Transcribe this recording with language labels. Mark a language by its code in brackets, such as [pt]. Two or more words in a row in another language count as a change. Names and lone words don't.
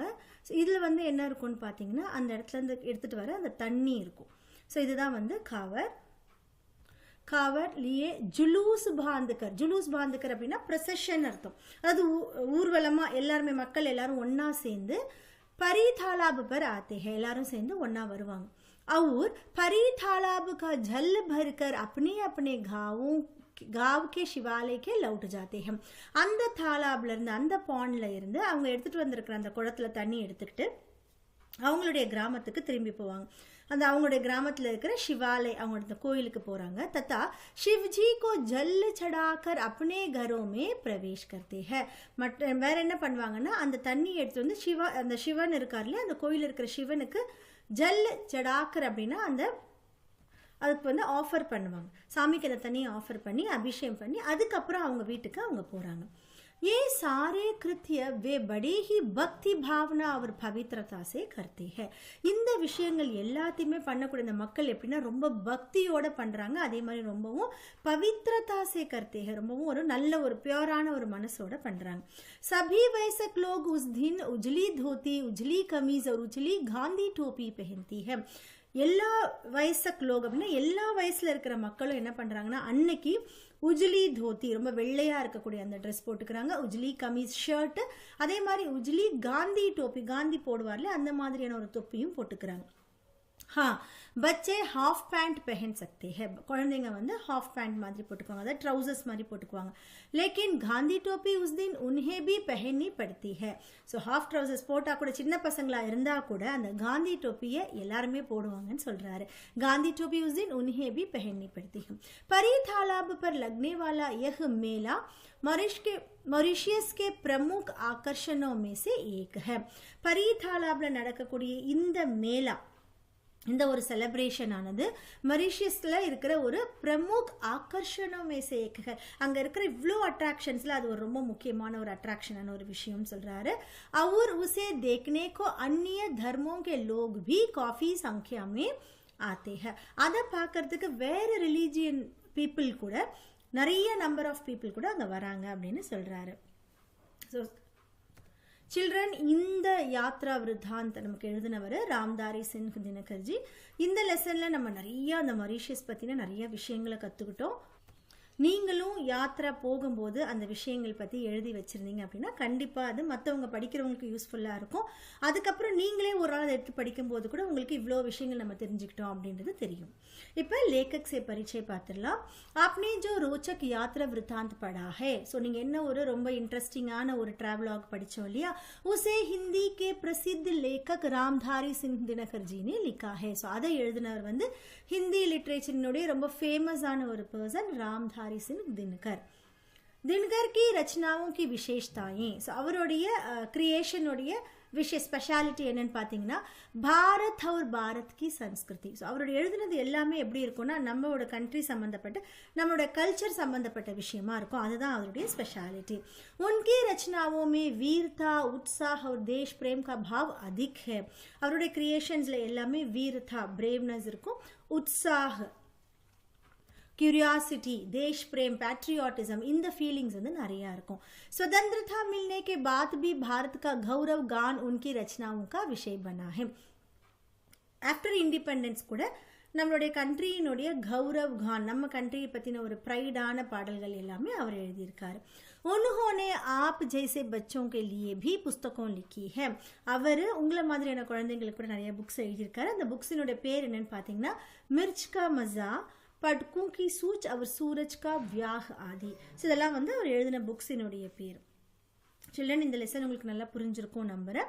[ta] ஸோ இதில் வந்து என்ன இருக்கும்னு பார்த்தீங்கன்னா அந்த இடத்துல இருந்து எடுத்துகிட்டு வர அந்த தண்ணி இருக்கும். ஸோ இதுதான் வந்து காவர். [hi] कावर लिए जुलूस बाँधकर, जुलूस बाँधकर [ta] அப்படின்னா ப்ரொசஷன் அர்த்தம், அதாவது ஊர்வலமாக எல்லாருமே மக்கள் எல்லாரும் ஒன்றா சேர்ந்து [hi] परी तालाब पर आते हैं, [ta] எல்லாரும் சேர்ந்து ஒன்றா வருவாங்க. [hi] और परी तालाब का जल भरकर अपने अपने गाँव के शिवालय के लौट जाते हैं. [ta] அந்த தாலாப்ல இருந்து அந்த பாண்ட்ல இருந்து அவங்க எடுத்துட்டு வந்திருக்கிற அந்த குடத்துல தண்ணி எடுத்துக்கிட்டு அவங்களுடைய கிராமத்துக்கு திரும்பி போவாங்க. அந்த அவங்களுடைய கிராமத்தில் இருக்கிற சிவாலய், அவங்களோட கோயிலுக்கு போறாங்க. [hi] தத்தா शिवजी को जल चढ़ाकर अपने घरों में प्रवेश करते हैं. [ta] வேற என்ன பண்ணுவாங்கன்னா அந்த தண்ணி எடுத்து வந்து அந்த சிவன் இருக்கார்ல, அந்த கோயில் இருக்கிற சிவனுக்கு [hi] जल चढ़ाकर [ta] அப்படின்னா அந்த அதுக்கு வந்து ஆஃபர் பண்ணுவாங்க, சாமிக்கு அந்த தண்ணியை ஆஃபர் பண்ணி அபிஷேகம் பண்ணி அதுக்கப்புறம் அவங்க வீட்டுக்கு அவங்க போறாங்க. [hi] ये सारे कृत्य वे बड़े ही भक्ति भावना और पवित्रता से करते हैं. [ta] இந்த விஷயங்கள் எல்லாத்தையுமே பண்ணக்கூடிய இந்த மக்கள் எப்படின்னா ரொம்ப பக்தியோட பண்றாங்க, அதே மாதிரி ரொம்பவும் [hi] पवित्रता से करते हैं, [ta] ரொம்பவும் ஒரு நல்ல ஒரு பியூரான ஒரு மனசோட பண்றாங்க. [hi] सभी वयस्क लोग उस दिन उजली धोती, उजली कमीज और उजली गांधी टोपी पहनती है. [ta] எல்லா [hi] वयस्क लोग [ta] அப்படின்னா எல்லா வயசுல இருக்கிற மக்களும் என்ன பண்றாங்கன்னா அன்னைக்கு [hi] उजली धोती, [ta] ரொம்ப வெள்ளையா இருக்கக்கூடிய அந்த ட்ரெஸ் போட்டுக்கிறாங்க. [hi] उजली कमीज [ta] ஷர்ட், அதே மாதிரி [hi] उजली गांधी टोपी, [ta] காந்தி போடுவார்ல அந்த மாதிரியான ஒரு தொப்பியும் போட்டுக்கிறாங்க. [hi] हाँ, बच्चे हाफ पैंट पहन सकते हैं, [ta] குழந்தைங்க வந்து [en] half pant [ta] மாதிரி போட்டுக்குவாங்க, அதாவது ட்ரவுசர்ஸ் மாதிரி போட்டுக்குவாங்க. [hi] लेकिन गांधी टोपी उस दिन उन्हें भी पहननी पड़ती है. [ta] ஸோ [en] half trousers [ta] போட்டா கூட சின்ன பசங்களா இருந்தா கூட அந்த காந்தி टोपीயை எல்லாருமே போடுவாங்கன்னு சொல்றாரு. [hi] गांधी टोपी उस दिन उन्हें भी पहननी पड़ती है. परी तालाब पर लगने वाला यह मेला मॉरिशस के प्रमुख आकर्षणों में से एक है. [ta] परी तालाब्ல நடக்கக்கூடிய இந்த மேலா, இந்த ஒரு செலிப்ரேஷன் ஆனது மொரிஷியஸ்ல இருக்கிற ஒரு [hi] प्रमुख आकर्षणमें से एक, [ta] அங்க இருக்கிற இவ்வளோ அட்ராக்ஷன்ஸ்ல அது ஒரு ரொம்ப முக்கியமான ஒரு அட்ராக்ஷனான ஒரு விஷயம் சொல்றாரு. [hi] और उसे देखने को अन्य धर्मों के लोग भी काफी संख्या में आते हैं. [ta] அதை பார்க்கறதுக்கு வேற [en] religion people [ta] கூட நிறைய [en] number of people [ta] கூட அங்க வராங்க அப்படின்னு சொல்றாரு. ஸோ சில்ட்ரன், இந்த [hi] यात्रा वृत्तांत [ta] நமக்கு எழுதினவர் ராம்தாரி சிங் தினகர்ஜி. இந்த லெசன்ல நம்ம நிறைய அந்த மொரிஷியஸ் பத்தின நிறைய விஷயங்களை கத்துக்கிட்டோம். நீங்களும் யாத்ரா போகும்போது அந்த விஷயங்கள் பற்றி எழுதி வச்சுருந்தீங்க அப்படின்னா கண்டிப்பாக அது மற்றவங்க படிக்கிறவங்களுக்கு யூஸ்ஃபுல்லாக இருக்கும். அதுக்கப்புறம் நீங்களே ஒரு நாள் எடுத்து படிக்கும்போது கூட உங்களுக்கு இவ்வளோ விஷயங்கள் நம்ம தெரிஞ்சுக்கிட்டோம் அப்படின்றது தெரியும். [hi] இப்போ லேखक से परिचय பார்த்துடலாம். आपने जो रोचक यात्रा वृत्तांत पढ़ा है, [ta] ஸோ நீங்கள் என்ன ஒரு ரொம்ப இன்ட்ரெஸ்டிங்கான ஒரு ட்ராவலாக் படித்தோம் இல்லையா, [hi] उसे हिंदी के प्रसिद्ध लेखक रामधारी सिंह दिनकर जी ने लिखा है. [ta] ஸோ அதை எழுதினவர் வந்து ஹிந்தி லிட்ரேச்சரினுடைய ரொம்ப ஃபேமஸான ஒரு பர்சன் ராம்தாரி சிங் தினகர். தினகர் [hi] की रचनाओं की विशेषताएं [ta] ஸோ அவருடைய கிரியேஷனுடைய ஸ்பெஷாலிட்டி என்னன்னு பார்த்தீங்கன்னா [hi] भारत और भारत की संस्कृति [ta] ஸோ அவருடைய எழுதுனது எல்லாமே எப்படி இருக்கும்னா நம்மளோட கண்ட்ரி சம்மந்தப்பட்ட நம்மளோட கல்ச்சர் சம்மந்தப்பட்ட விஷயமா இருக்கும். அதுதான் அவருடைய ஸ்பெஷாலிட்டி. [hi] उनकी रचनाओं में वीरता उत्साह और देश प्रेम का भाव अधिक है. [ta] அவருடைய கிரியேஷன்ஸ்ல எல்லாமே வீரதா பிரேவ்னஸ் இருக்கும், உற்சாக क्यूरियासिटी [hi] देश प्रेम [en] patriotism in feelings [ta] நிறையா இருக்கும். [hi] स्वतंत्रता मिलने के बाद भी भारत का गौरव गान उनकी रचनाओं का विषय बना है. [en] after independence [ta] கூட நம்மளுடைய கண்ட்ரியினுடைய [hi] गौरव गान [ta] நம்ம கண்ட்ரியை பற்றின ஒரு ப்ரைடான பாடல்கள் எல்லாமே அவர் எழுதியிருக்காரு. [hi] उन्होंने आप जैसे बच्चों के लिए भी पुस्तकों लिखी है. [ta] அவர் உங்களை மாதிரியான குழந்தைங்களுக்கு கூட நிறைய புக்ஸ் எழுதியிருக்காரு. அந்த புக்ஸினுடைய பேர் என்னன்னு பார்த்தீங்கன்னா மிர்ச் கா மஸா, பட்கூ கி சூச் அவர் சூரஜ் கா வியாஹ் ஆதி. ஸோ இதெல்லாம் வந்து அவர் எழுதின புக்ஸினுடைய பேர். சில்ட்ரன் இந்த லெசன் உங்களுக்கு நல்லா புரிஞ்சிருக்கும் நம்புகிறேன்.